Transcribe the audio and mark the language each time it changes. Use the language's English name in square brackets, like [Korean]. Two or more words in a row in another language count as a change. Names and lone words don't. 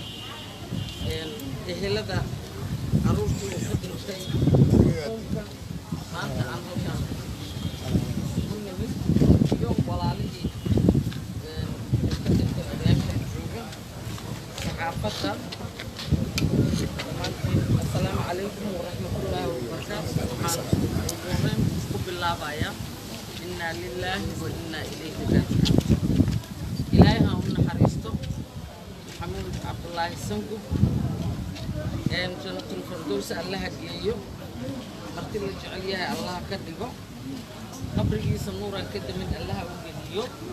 [Somali] ehelada caruurtii oo ka dhintay qoomka maanta aan halkan ku nimid iyo walaalihii ka dhintay odayaasha jooga saxaafadda [Arabic] السلام عليكم ورحمة الله وبركاته. [Somali] waxaan ku bilaabayaa [Arabic] إنا لله وإنا إليه راجعون. [Somali] ilaahay ha u naxariisto maxamuud cabdullaahi sangu [Arabic] جنة الفردوس [Somali] allaha geeyo marti la jecel yahay allah ka dhigo qabrigiisa nuuran ka damin allaha u geliyo